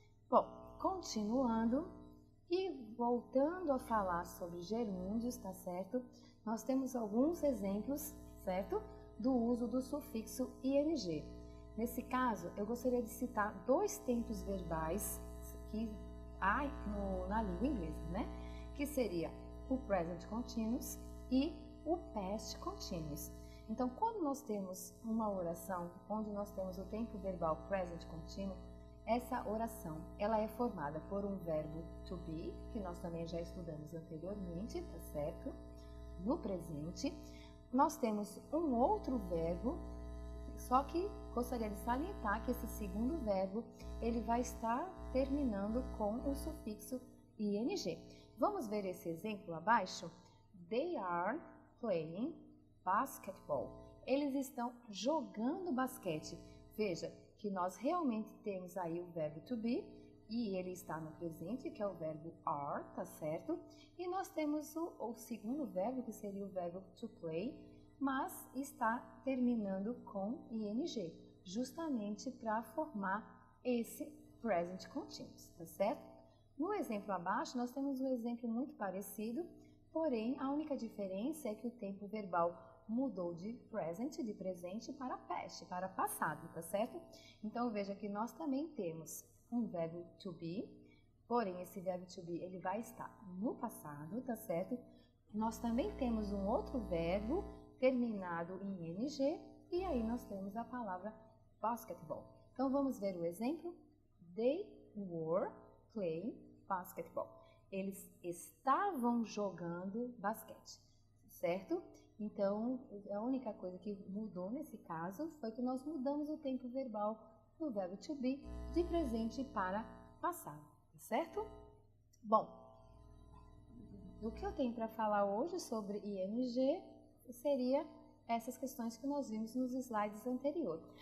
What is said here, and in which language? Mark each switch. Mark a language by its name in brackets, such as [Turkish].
[Portuguese] Bom, continuando e voltando a falar sobre gerúndios, tá certo? Nós temos alguns exemplos, certo? Do uso do sufixo ing. Nesse caso, eu gostaria de citar 2 tempos verbais que há na língua inglesa, né? Que seria o present continuous e o past continuous. Então, quando nós temos uma oração onde nós temos o tempo verbal present continuous, essa oração ela é formada por um verbo to be, que nós também já estudamos anteriormente, tá certo? No presente, nós temos um outro verbo, só que gostaria de salientar que esse segundo verbo ele vai estar terminando com o sufixo ing. Vamos ver esse exemplo abaixo? [English] They are playing basketball. [Portuguese] Eles estão jogando basquete. Veja que nós realmente temos aí o verbo to be e ele está no presente, que é o verbo are, tá certo? E nós temos o segundo verbo, que seria o verbo to play, mas está terminando com ing, justamente para formar esse present continuous, tá certo? No exemplo abaixo, nós temos um exemplo muito parecido, porém a única diferença é que o tempo verbal mudou de present, de presente, para past, para passado, tá certo? Então veja que nós também temos um verbo to be, porém esse verbo to be ele vai estar no passado, tá certo? Nós também temos um outro verbo terminado em ing, e aí nós temos a palavra basketball. Então vamos ver o exemplo. [English] They were playing basketball. [Portuguese] Eles estavam jogando basquete, certo? Então, a única coisa que mudou nesse caso foi que nós mudamos o tempo verbal do verbo to be de presente para passado, certo? Bom, o que eu tenho para falar hoje sobre ing seria essas questões que nós vimos nos slides anteriores.